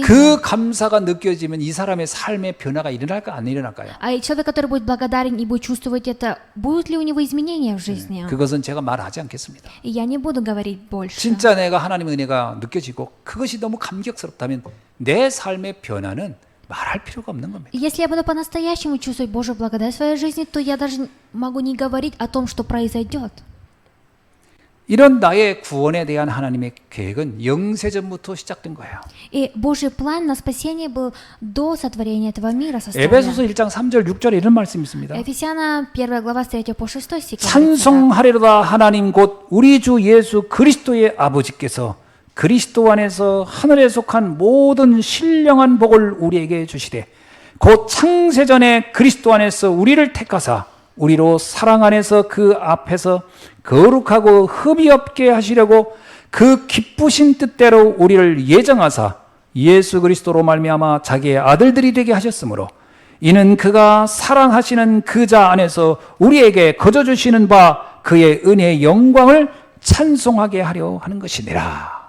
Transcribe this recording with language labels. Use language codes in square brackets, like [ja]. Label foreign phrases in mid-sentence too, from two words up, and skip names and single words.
[ko] 그 감사가 느껴지면 이 사람의 삶의 변화가 일어날까 안 일어날까요? [ru] А человек, который будет благодарен и будет чувствовать это, будут ли у него изменения в жизни? [ko] 그것은 제가 말하지 않겠습니다. [ru] И я не буду говорить больше. [ko] 진짜 내가 하나님의 은혜가 느껴지고 그것이 너무 감격스럽다면 내 삶의 변화는 말할 필요가 없는 겁니다. [ru] И если я буду по-настоящему чувствовать Божью благодать в своей жизни, то я даже могу не говорить о том, что произойдет. [ko] 이런 나의 구원에 대한 하나님의 계획은 영세전부터 시작된 거예요. [ru] И Божий план на спасение был до сотворения этого мира составлен. [ko] 에베소서 1장 3절 6절에 이런 말씀이 있습니다. [ru] Ефесяна 1 глава с 3 по 6 стих. [ko] 찬송하리로다 하나님 곧 우리 주 예수 그리스도의 아버지께서 그리스도 안에서 하늘에 속한 모든 신령한 복을 우리에게 주시되 곧 창세전에 그리스도 안에서 우리를 택하사 우리로 사랑 안에서 그 앞에서 거룩하고 흠이 없게 하시려고 그 기쁘신 뜻대로 우리를 예정하사 예수 그리스도로 말미암아 자기의 아들들이 되게 하셨으므로 이는 그가 사랑하시는 그 자 안에서 우리에게 거저 주시는 바 그의 은혜의 영광을 찬송하게 하려 하는 것이니라.